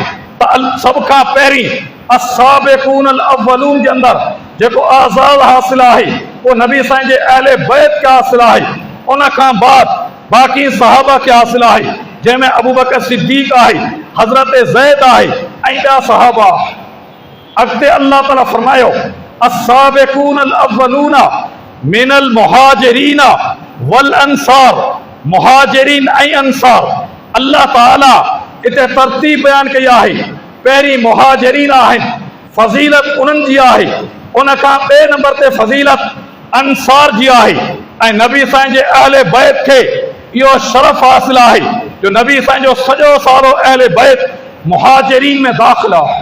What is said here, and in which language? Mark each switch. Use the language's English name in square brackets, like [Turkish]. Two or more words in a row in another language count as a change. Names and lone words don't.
[Sindhi] त सभ खां पहिरीं [Arabic] السابقون الأولون [Sindhi] जे अंदरि जेको आज़ाद हासिल आहे उहो नबी साईं जे अहले बैत खे हासिल आहे। उन खां बाद बाक़ी सहाबा खे हासिल आहे, जंहिंमें अबू बकर सिद्दीक़ आहे, हज़रत ज़ैद आहे ऐं ॿिया सहाबा। अॻिते अल्लाह ताला फरमायो [Arabic] السابقون الأولون من المهاجرين والأنصار, [Sindhi] मुहाजिरीन ऐं अंसार। अल्लाह ताला हिते तरतीब बयान कई आहे। पहिरीं मुहाजिरीन आहिनि, फज़ीलत उन्हनि जी आहे। उन खां ॿिए नंबर ते फज़ीलत अंसार जी आहे ऐं नबी साईं जे अहले बैत खे इहो शरफ़ हासिल आहे जो नबी साईं जो सॼो सारो अहले बैत मुहाजिरीन में दाख़िल आहे।